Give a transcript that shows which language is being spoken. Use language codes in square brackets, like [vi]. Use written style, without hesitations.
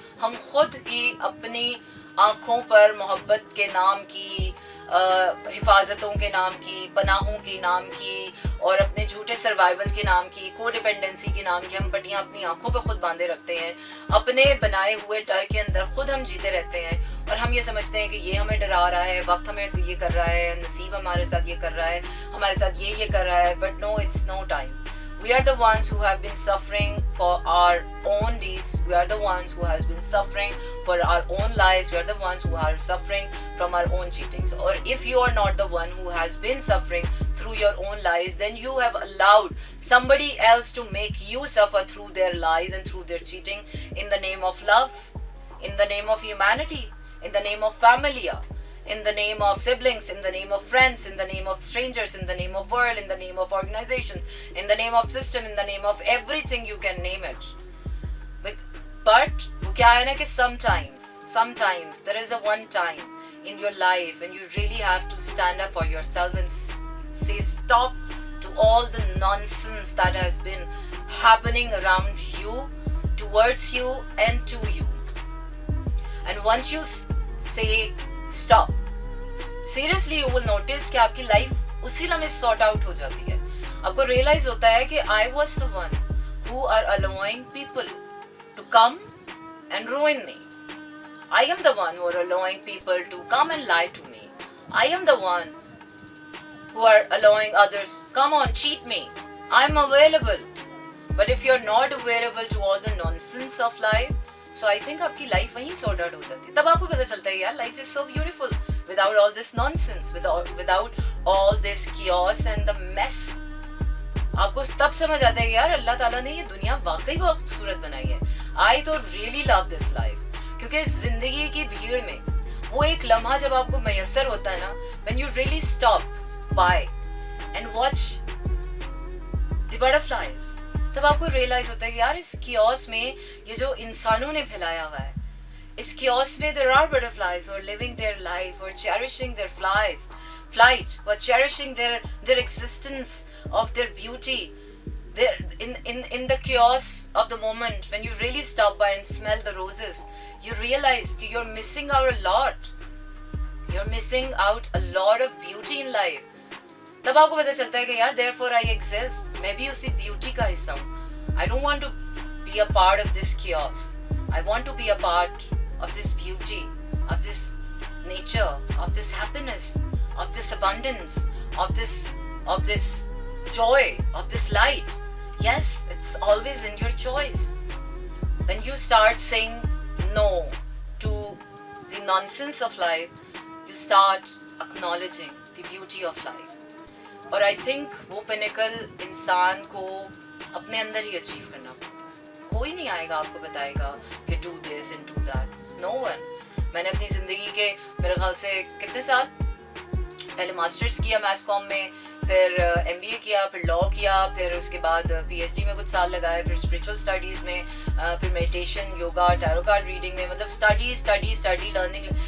[hi] हम खुद ही अपनी आँखों पर मोहब्बत के नाम की, हिफाजतों के नाम की, पनाहों के नाम की, और अपने झूठे सर्वाइवल के नाम की, कोडिपेंडेंसी के नाम की हम पट्टियाँ अपनी आंखों पे खुद बांधे रखते हैं. अपने बनाए हुए डर के अंदर खुद हम जीते रहते हैं, और हम ये समझते हैं कि ये हमें डरा रहा है, वक्त हमें ये कर रहा है, नसीब हमारे साथ ये कर रहा है, हमारे साथ ये कर रहा है. [en] But no, it's no time. We are the ones who have been suffering for our own deeds. We are the ones who has been suffering for our own lies. We are the ones who are suffering from our own cheatings. Or if you are not the one who has been suffering through your own lies, then you have allowed somebody else to make you suffer through their lies and through their cheating in the name of love, in the name of humanity, in the name of familia, in the name of siblings, in the name of friends, in the name of strangers, in the name of world, in the name of organizations, in the name of system, in the name of everything you can name it. But [hi] वो क्या है ना कि [en] sometimes there is a one time in your life when you really have to stand up for yourself and say stop to all the nonsense that has been happening around you, towards you and to you. And once you say stop, seriously you will notice [hi] कि आपकी life उसी लम्हे sort out हो जाती है. आपको realise होता है कि [en] I was the one who are allowing people to come and ruin me. I am the one who are allowing people to come and lie to me. I am the one who are allowing others, come on, cheat me. I'm available. But if you're not available to all the nonsense of life, so I think [hi] आपकी life वहीं sort out हो जाती है. तब आपको पता चलता है यार [en] life is so beautiful without all this nonsense, without all this chaos and the mess. [hi] आपको तब समझ आता है कि यार अल्लाह ताला ने ये दुनिया वाकई बहुत खूबसूरत बनाई है. I तो [en] really love this life, [hi] क्योंकि जिंदगी की भीड़ में वो एक लम्हा जब आपको मैसर होता है ना, [en] when you really stop by and watch the butterflies, [hi] तब आपको रियलाइज होता है कि यार इस कियोस में ये जो इंसानों ने फैलाया हुआ है, इस कियोस में [en] there are butterflies who are living their life, who are cherishing their flight, who are cherishing their existence of their beauty. In the chaos of the moment, when you really stop by and smell the roses, you realize that you're missing out a lot. You're missing out a lot of beauty in life. [hi] तब आपको पता चलता है कि यार [en] therefore I exist, [hi] मैं भी उसी beauty का हिस्सा हूँ. [en] I don't want to be a part of this chaos. I want to be a part of this beauty, of this nature, of this happiness, of this abundance, of this joy, of this light. Yes, it's always in your choice. When you start saying no to the nonsense of life, you start acknowledging the beauty of life. [hi] और I think वो pinnacle इंसान को अपने अंदर ही achieve करना पड़ता है. कोई नहीं आएगा आपको बताएगा कि [en] Do this and do that. [hi] No one. मैंने अपनी ज़िंदगी के मेरे ख्याल से कितने साल पहले मास्टर्स किया मैथ्स कॉम में, फिर MBA किया, फिर लॉ किया, फिर उसके बाद PhD में कुछ साल लगाए, फिर स्पिरिचुअल स्टडीज़ में, फिर meditation, yoga, tarot card reading में, मतलब स्टडी लर्निंग.